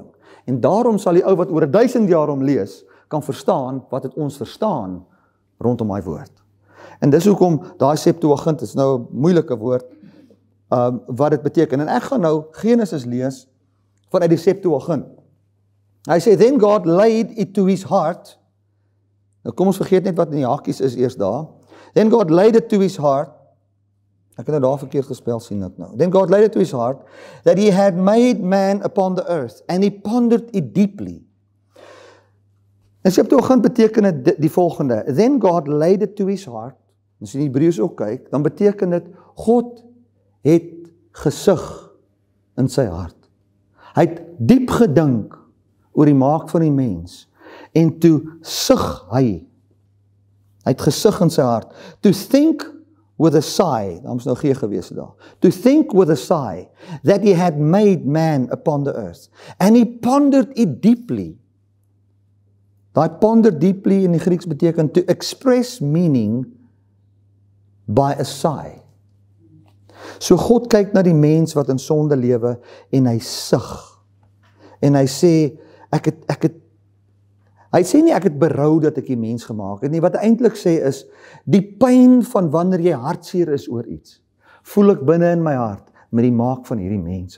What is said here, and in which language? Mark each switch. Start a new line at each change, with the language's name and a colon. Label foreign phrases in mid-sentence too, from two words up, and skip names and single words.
Afrikaans: En daarom sal die ou wat oor 1000 jaar hom lees, kan verstaan wat het ons verstaan rondom daai woord. En dis hoekom daai Septuagint is nou 'n moeilike woord, wat dit beteken. En ek gaan nou Genesis lees vanuit die Septuagint. Hy sê,
English: then God laid it to his heart.
Afrikaans: Nou kom ons vergeet net wat in die hakies is eers daar.
English: Then God laid it to his heart.
Afrikaans: Ek het nou daar verkeerd gespel, sien ek nou.
English: Then God laid it to his heart, that he had made man upon the earth, and he pondered it deeply.
Afrikaans: En Septuagint beteken dit die volgende,
English: then God laid it to his heart,
Afrikaans: as jy in Hebreëus ook kyk, dan beteken dit, God het gesug in sy hart. Hy het diep gedink oor die maak van die mens, en toe sug hy het gesug in sy hart,
English: to think with a sigh,
Afrikaans: daar moes nou gee gewees daar,
English: to think with a sigh, that he had made man upon the earth, and he pondered it deeply.
Afrikaans: Daai
English: ponder deeply
Afrikaans: in die Grieks beteken
English: to express meaning by a sigh.
Afrikaans: So God kyk na die mens wat in sonde lewe en hy sug. En hy sê, hy sê nie ek het berou dat ek die mens gemaak het nie, wat hy eintlik sê is, die pyn van wanneer jy hartseer is oor iets, voel ek binne in my hart met die maak van hierdie mense.